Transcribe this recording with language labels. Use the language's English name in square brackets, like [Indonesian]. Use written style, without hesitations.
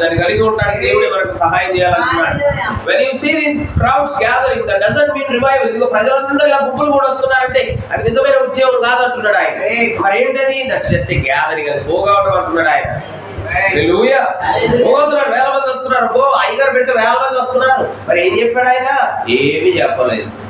[Telugu] దాన్ని కలిగి ఉండడానికి దేవుడే మనకు సహాయం చేయాలంటున్నాడు. [English] when you see these crowds gathering, that doesn't mean revival. [Telugu] ఇదిగో ప్రజలందరూ ఇలా గుంపులు కూడా వస్తున్నారంటే అది నిజమైన ఉద్యమం కాదంటున్నాడు ఆయన. మరి ఏంటది? [English] that's just a gathering, [Telugu] అది పోగొట్టడం అంటున్నాడు ఆయన. హల్లెలూయా. పోగొడుతున్నారు, వేల మంది వస్తున్నారు. అయ్యగారు పెడితే వేల మంది వస్తున్నారు. మరి ఏం చెప్పాడు ఆయన? ఏమీ చెప్పలేదు.